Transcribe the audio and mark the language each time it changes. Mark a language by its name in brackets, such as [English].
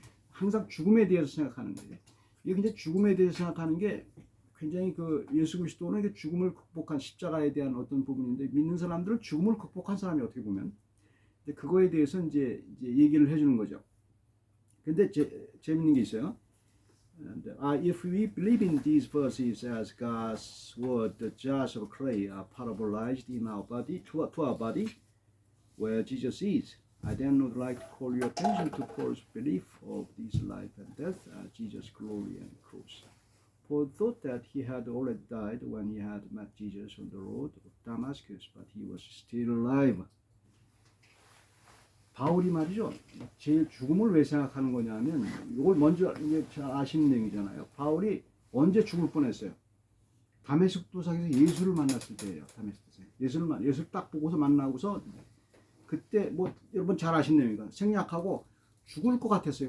[Korean] 항상 죽음에 대해서 생각하는 거예요. 이게 근데 죽음에 대해서 생각하는 게 굉장히 그 예수 그리스도는 죽음을 극복한 십자가에 대한 어떤 부분인데 믿는 사람들은 죽음을 극복한 사람이 어떻게 보면 그거에 대해서 이제 얘기를 해주는 거죠. 근데 재밌는 게 있어요. [English] And, if we believe in these verses as God's word, the jars of clay are parabolized in our body to our body, where Jesus is, I then would like to call your attention to Paul's belief of this life and death, Jesus' glory and cross. Paul thought that he had already died when he had met Jesus on the road of Damascus, but he was still alive. [Korean] 바울이 말이죠. 제일 죽음을 왜 생각하는 거냐면 이걸 먼저 이제 잘 아시는 내용이잖아요. 바울이 언제 죽을 뻔했어요. 다메섹 도상에서 예수를 만났을 때예요. 다메섹 도상. 예수를 딱 보고서 만나고서 그때 뭐 여러분 잘 아시는 내용이니까 생략하고 죽을 것 같았어요.